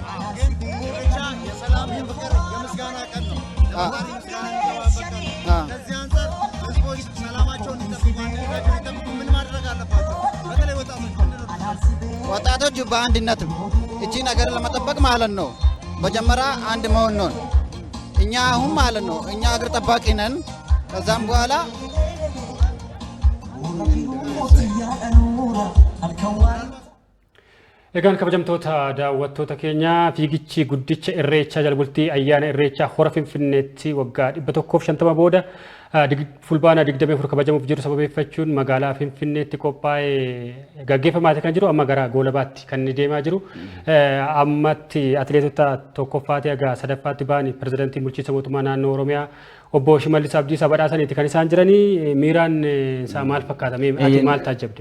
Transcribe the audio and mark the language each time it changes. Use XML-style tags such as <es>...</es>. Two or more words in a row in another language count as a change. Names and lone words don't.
<am>የሰላም የፍቅር የምስጋና ቀን ነው። ከዚህ አንጻር ህዝቦች ሰላማቸውን እንዲጠብቁ ምን ማድረግ አለባቸው? በተለይ ወጣቶች በአንድነት እቺን ሀገር ለመጠበቅ ማለት ነው መጀመሪያ አንድ መሆን ነው። እኛ አሁን ማለት ነው እኛ ሀገር ጠባቂ ነን። ከዛም በኋላ</am> <om>egaan kabajamtoota daawwattoota keenya fiigichi guddicha irreechaa jalbultii ayyaana irreechaa hora finfinneetti waggaa 150 booda fulbaana 24 kabajamuuf jiru sababeeffachuun magaalaa finfinneetti qophaa'ee gaggeeffamaa kan jiru amma gara goolabaatti kan deemaa jiru ammatti atileetota tokkoffaatti aga sadaffaatti ba'anii pirezidaantii bulchiinsa mootummaa naannoo Oromiyaa obbo Shimallis Abdiisaa badhaasaniiti kan isaan jiranii miiraan isaa maal fakkaata ati maal taajjabde?</om>